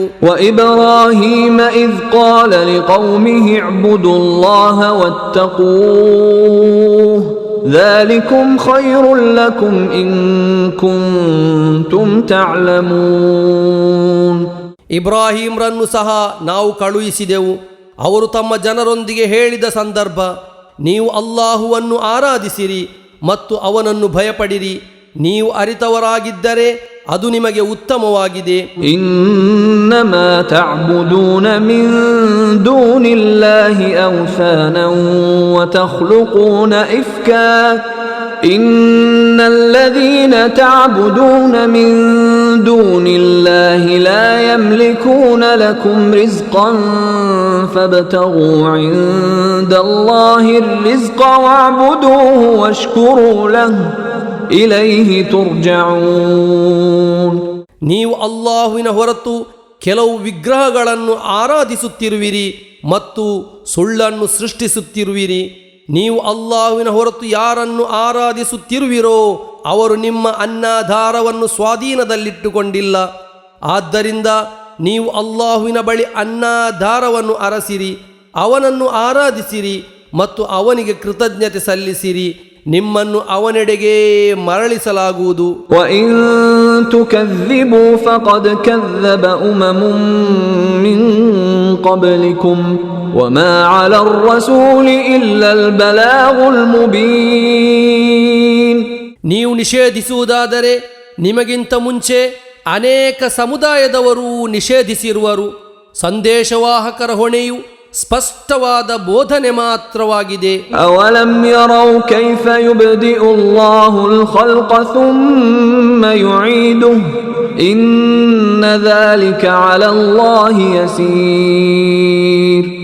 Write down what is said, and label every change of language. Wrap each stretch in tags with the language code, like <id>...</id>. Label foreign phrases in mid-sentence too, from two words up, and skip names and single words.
<ar>وإبراهيم إذ قال لقومه اعبدوا الله واتقوه ذلكم خير لكم إن كنتم تعلمون.</ar> <kn>ಇಬ್ರಾಹಿಂರನ್ನು ಸಹ ನಾವು ಕಳುಹಿಸಿದೆವು. ಅವರು ತಮ್ಮ ಜನರೊಂದಿಗೆ ಹೇಳಿದ ಸಂದರ್ಭ, ನೀವು ಅಲ್ಲಾಹುವನ್ನು ಆರಾಧಿಸಿರಿ ಮತ್ತು ಅವನನ್ನು ಭಯಪಡಿರಿ, ನೀವು ಅರಿತವರಾಗಿದ್ದರೆ ಅದು ನಿಮಗೆ ಉತ್ತಮವಾಗಿದೆ.</kn> <ar>إنما تعبدون من دون الله أوثانا وتخلقون إفكا إن الذين تعبدون من دون الله لا يملكون لكم رزقا فابتغوا عند الله الرزق واعبدوه واشكروا له إليه ترجعون.</ar> <kn>ನೀವು ಅಲ್ಲಾಹುವಿನ ಹೊರತು ಕೆಲವು ವಿಗ್ರಹಗಳನ್ನು ಆರಾಧಿಸುತ್ತಿರುವಿರಿ ಮತ್ತು ಸುಳ್ಳನ್ನು ಸೃಷ್ಟಿಸುತ್ತಿರುವಿರಿ. ನೀವು ಅಲ್ಲಾಹುವಿನ ಹೊರತು ಯಾರನ್ನು ಆರಾಧಿಸುತ್ತಿರುವಿರೋ ಅವರು ನಿಮ್ಮ ಅನ್ನಾಧಾರವನ್ನು ಸ್ವಾಧೀನದಲ್ಲಿಟ್ಟುಕೊಂಡಿಲ್ಲ. ಆದ್ದರಿಂದ ನೀವು ಅಲ್ಲಾಹುವಿನ ಬಳಿ ಅನ್ನಾಧಾರವನ್ನು ಅರಸಿರಿ, ಅವನನ್ನು ಆರಾಧಿಸಿರಿ ಮತ್ತು ಅವನಿಗೆ ಕೃತಜ್ಞತೆ ಸಲ್ಲಿಸಿರಿ. ನಿಮ್ಮನ್ನು ಅವನೆಡೆಗೆ ಮರಳಿಸಲಾಗುವುದು.</kn> <ar>وَإِن تُكَذِّبُوا فَقَدْ كَذَّبَ أُمَمٌ مِّن قَبْلِكُمْ وَمَا عَلَى الرَّسُولِ إِلَّا الْبَلَاغُ الْمُبِينُ.</ar> <kn>ನೀವು ನಿಷೇಧಿಸುವುದಾದರೆ ನಿಮಗಿಂತ ಮುಂಚೆ ಅನೇಕ ಸಮುದಾಯದವರು ನಿಷೇಧಿಸಿರುವರು. ಸಂದೇಶವಾಹಕರ ಹೊಣೆಯು ಸ್ಪಷ್ಟವಾದ ಬೋಧನೆ ಮಾತ್ರವಾಗಿದೆ.</kn> <ar>أولم يروا كيف يبدئ الله الخلق ثم يعيده إن ذلك على الله يسير.</ar>